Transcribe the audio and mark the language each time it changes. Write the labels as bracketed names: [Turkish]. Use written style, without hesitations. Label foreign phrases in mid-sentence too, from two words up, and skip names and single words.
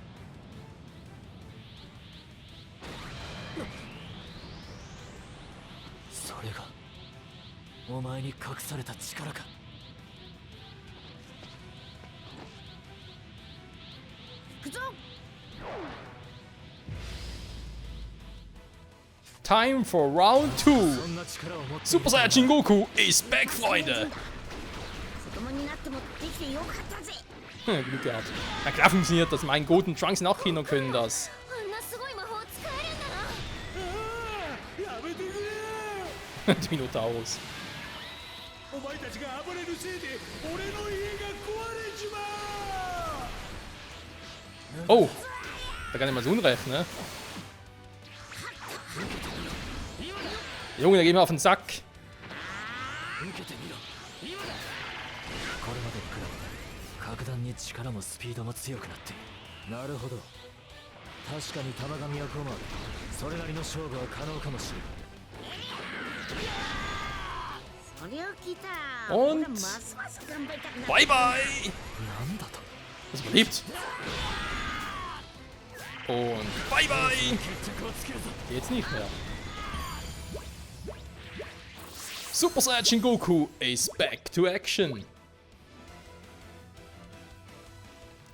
[Japanese] それがお前に隠された力か。行くぞ [English] Time for round 2. [Japanese] そんな力を持って [English] Super Saiyajin Goku is back, [German] Freunde. [Japanese] 子供になってもできてよかったぜ [German] Glück gehabt. Na klar funktioniert das. Mein Goten Trunks und auch Kinder können das. [Japanese] あんなすごい魔法使えるんだな。 [German] Die Minotaurus. [Japanese] お前たちが暴れるせいで俺の家が壊れちまう [German] Oh, da kann ich mal so unrecht, ne? Junge, da gehen wir auf den Sack. [Japanese] 受けてみろ。これまでに比べ格段に力もスピードも強くなっている。なるほど。確かに玉神は駒でそれなりの勝負は可能かもしれない。それを聞いたら [German] Und [Japanese] 俺はますます頑張りたくなる [English] Bye, bye. [Japanese] なんだと。 [German] Das überlebt. Und [English] bye, bye. [Japanese] 決着をつけるぞ。 [German] Jetzt nicht mehr. Super Saiyajin Goku [English] is back to action.